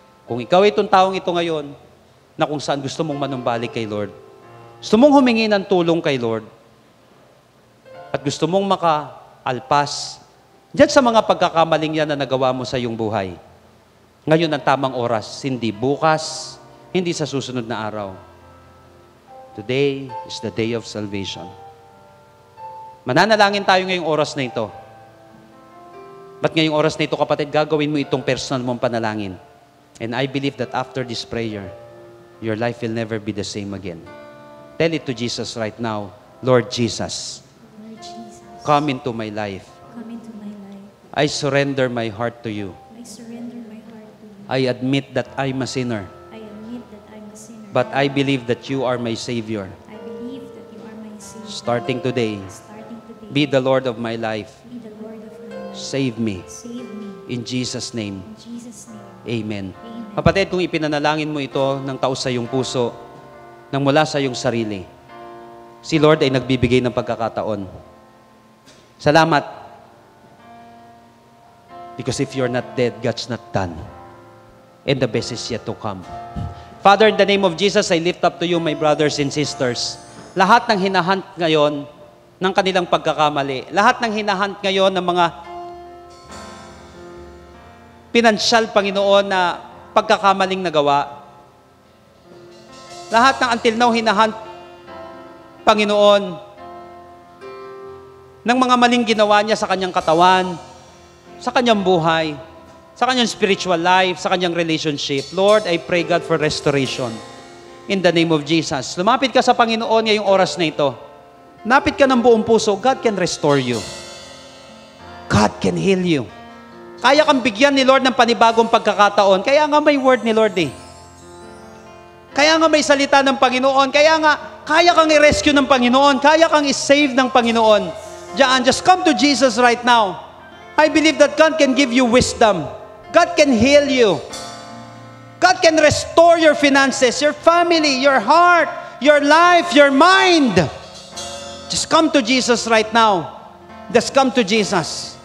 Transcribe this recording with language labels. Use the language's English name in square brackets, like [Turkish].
[Filipino] Kung ikaw itong taong ito ngayon, na kung saan gusto mong manumbalik kay Lord, gusto mong humingi ng tulong kay Lord, at gusto mong makaalpas diyan sa mga pagkakamaling yan na nagawa mo sa iyong buhay, ngayon ang tamang oras, hindi bukas, hindi sa susunod na araw. [English] Today is the day of salvation. [Filipino] Mananalangin tayo ngayong oras na ito. Ba't ngayong oras na ito, kapatid, gagawin mo itong personal mong panalangin. [English] And I believe that after this prayer, your life will never be the same again. Tell it to Jesus right now, Lord Jesus, Lord Jesus, come into my life. come into my life. I surrender my heart to you. I surrender my heart to you. I admit that I'm a sinner, I admit that I'm a sinner. but I believe that you are my Savior. I believe that you are my Savior. Starting today, Starting today, be the Lord of my life. be the Lord of my life. Save me. Save me. In Jesus' name, In Jesus' name. Amen. Amen. [Filipino] Kapatid, kung ipinanalangin mo ito ng taos sa iyong puso, nang mula sa iyong sarili, si Lord ay nagbibigay ng pagkakataon. Salamat. [English] Because if you're not dead, God's not done. And the best is yet to come. Father, in the name of Jesus, I lift up to you, my brothers and sisters. [Filipino] Lahat ng hinahunt ngayon ng kanilang pagkakamali, lahat ng hinahunt ngayon ng mga pinansyal, Panginoon, na pagkakamaling nagawa, lahat ng [English] until now [Filipino] hinahunt, Panginoon, ng mga maling ginawa niya sa kanyang katawan, sa kanyang buhay, sa kanyang spiritual life, sa kanyang relationship. [English] Lord, I pray, God, for restoration. In the name of Jesus. [Filipino] Lumapit ka sa Panginoon ngayong oras na ito. Napit ka ng buong puso. [English] God can restore you. God can heal you. [Filipino] Kaya kang bigyan ni Lord ng panibagong pagkakataon. Kaya nga may word ni Lord eh. Kaya nga may salita ng Panginoon. Kaya nga, kaya kang i-rescue ng Panginoon. Kaya kang i-save ng Panginoon. Diyan, [English] just come to Jesus right now. I believe that God can give you wisdom. God can heal you. God can restore your finances, your family, your heart, your life, your mind. Just come to Jesus right now. Just come to Jesus.